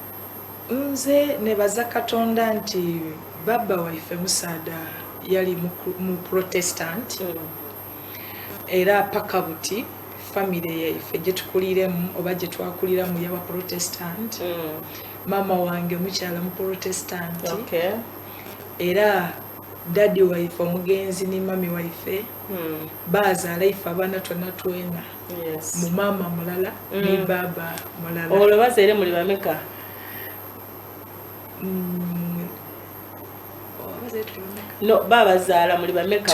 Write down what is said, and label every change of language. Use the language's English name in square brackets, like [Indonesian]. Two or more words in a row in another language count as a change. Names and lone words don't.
[Soga] Nze nebaza Katonda nti baba waife Musaada yali mu Protestant. Era paka buti family yaife gye tukuliremu oba gye twakuliramu yaba Protestant. Mama wange mukyala mu Protestant. [English] Okay. [Soga] Era daddy waife omugenzi ni mami waife bazaala ife abaana twena. [English] Yes. [Soga] Mu mama mulala ni baba mulala. Olwo bazaire muli bameka? No, baba zaala muli bameka?